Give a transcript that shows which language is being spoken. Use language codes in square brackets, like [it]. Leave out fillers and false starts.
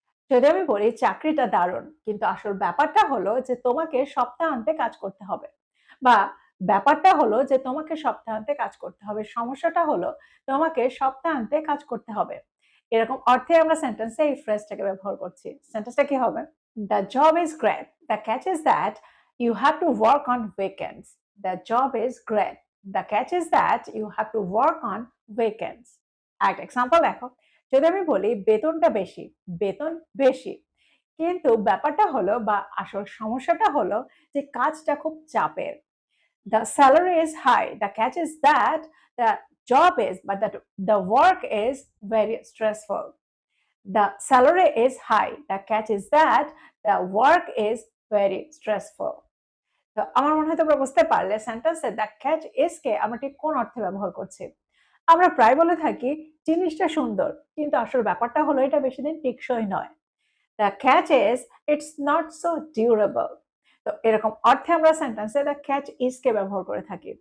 [bn] যদি আমি বলি চাকরিটা দারুণ, কিন্তু আসল ব্যাপারটা হলো যে তোমাকে সপ্তাহান্তে কাজ করতে হবে। বা ব্যাপারটা হলো যে তোমাকে সপ্তাহান্তে কাজ করতে হবে। সমস্যাটা হলো তোমাকে সপ্তাহান্তে কাজ করতে হবে। এরকম অর্থে আমরা সেন্টেন্সে এই ফ্রেজটাকে ব্যবহার করছি। সেন্টেন্সটা কি হবে? [en] The job is great. The catch is that you have to work on weekends. The job is great. The catch is that you have to work on weekends. [bn] একটা এক্সাম্পল দেখো। যদি আমি বলি বেতনটা বেশি, বেতন বেশি। কিন্তু ব্যাপারটা হলো বা আসল সমস্যাটা হলো যে কাজটা খুব চাপের। [en] The salary is high. The catch is that the job is, but the work is very stressful. The salary is high. The catch is that the work is very stressful. [bn] তো আমার মনে হয় তোমরা বুঝতে পারলে সেন্টেন্সে দ্য ক্যাচ ইজ কে আমরা ঠিক কোন অর্থে ব্যবহার করছি। আমরা প্রায় বলে থাকি জিনিসটা সুন্দর, কিন্তু আসল ব্যাপারটা হলো এটা বেশিদিন টেকসই নয়। [en] The catch is it's not so durable. [bn] তো এরকম অর্থে আমরা সেন্টেন্সে দ্য ক্যাচ ইজ কে ব্যবহার করে থাকি।